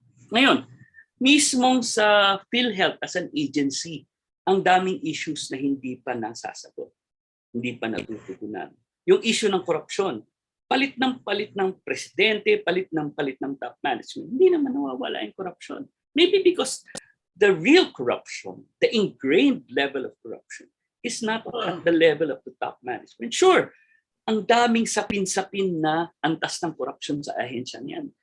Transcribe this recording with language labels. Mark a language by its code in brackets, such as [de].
[tl] Ngayon, mismong sa PhilHealth [en] as an agency, [tl] ang daming issues na hindi pa nasasagot, hindi pa natutugunan. Yung issue ng korupsyon, palit ng presidente, palit ng top management, hindi naman nawawala yung korupsyon. [en] Maybe because the real corruption, the ingrained level of corruption, is not at the level of the top management. [tl] Sure, ang daming sapin-sapin na antas ng corruption sa ahensya niyan.